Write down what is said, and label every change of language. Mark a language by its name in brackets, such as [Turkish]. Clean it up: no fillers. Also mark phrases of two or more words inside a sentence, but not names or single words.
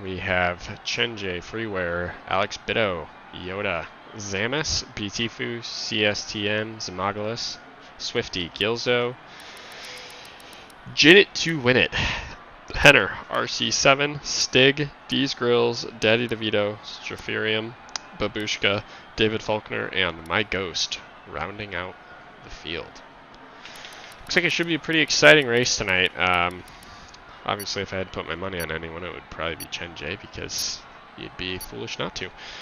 [English] We have Chenjay, Freeware, Alex Bitto, Yoda, Zamis, BTFu, CSTM, Zamagalus, Swifty, Gilzo, Jinit to Win It, Henner, RC7, Stig, D's Grills, Daddy DeVito, Straferium, Babushka, David Faulkner, and My Ghost, rounding out the field. Looks like it should be a pretty exciting race tonight. Obviously, if I had put my money on anyone, it would probably be Chenjay, because you'd be foolish not to.